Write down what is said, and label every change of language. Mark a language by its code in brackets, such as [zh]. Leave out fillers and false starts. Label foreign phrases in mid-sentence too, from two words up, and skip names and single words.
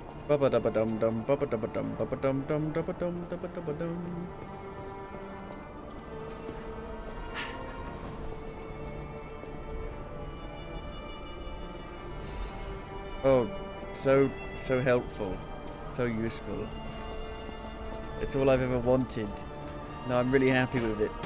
[en] Ba-ba-da-ba-dum-dum, ba-ba-da-ba-dum, ba-ba-dum-dum, da-ba-dum, da-ba-da-ba-dum. Oh, so helpful, so useful. It's all I've ever wanted. No, I'm really happy with it.